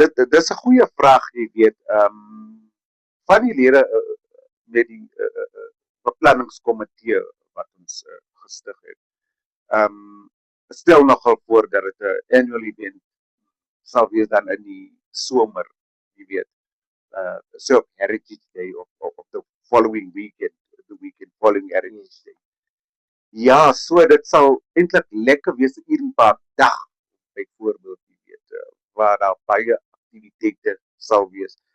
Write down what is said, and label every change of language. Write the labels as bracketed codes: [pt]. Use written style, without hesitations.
[af] dis 'n goeie vraag, jy weet. Van die lede met die beplanningskomitee wat ons gestig het, stel nogal voor dat dit 'n [en] annual event [af] sal wees dan in die somer, jy weet. [en] So Heritage Day of the following weekend, the weekend following Heritage Day. [af] Ja, so dit sal eintlik lekker wees, 'n Eden Park dag byvoorbeeld, jy weet, waar daar baie aktiwiteite sal wees.